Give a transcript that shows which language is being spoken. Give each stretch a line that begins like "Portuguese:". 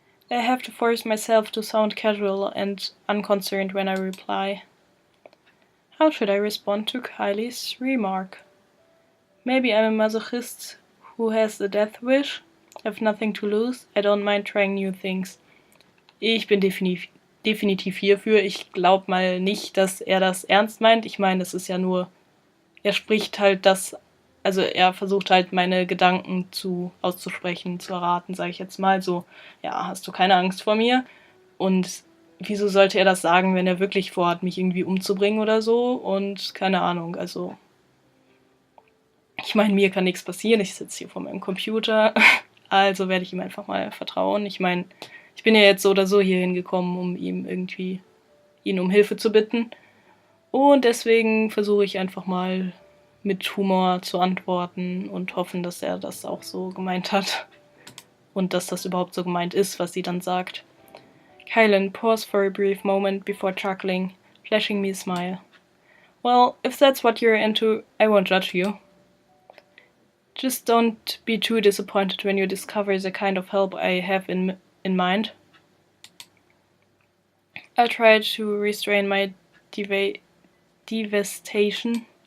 English: I have to force myself to sound casual and unconcerned when I reply. How should I respond to Kylie's remark? Maybe I'm a masochist who has a death wish, have nothing to lose, I don't mind trying new things.
German: Ich bin definitiv hierfür. Ich glaube mal nicht, dass er das ernst meint. Ich meine, es ist ja nur, er spricht halt das, also er versucht halt meine Gedanken auszusprechen, zu erraten, sage ich jetzt mal so, ja, hast du keine Angst vor mir? Und wieso sollte er das sagen, wenn er wirklich vorhat, mich irgendwie umzubringen oder so? Und keine Ahnung, also ich meine, mir kann nichts passieren, ich sitze hier vor meinem Computer, also werde ich ihm einfach mal vertrauen. Ich meine, ich bin ja jetzt so oder so hier hingekommen, um ihn um Hilfe zu bitten. Und deswegen versuche ich einfach mal mit Humor zu antworten und hoffen, dass er das auch so gemeint hat. Und dass das überhaupt so gemeint ist, was sie dann sagt.
English: Kylan paused for a brief moment before chuckling, flashing me a smile. Well, if that's what you're into, I won't judge you. Just don't be too disappointed when you discover the kind of help I have in mind. I try to restrain my devastation.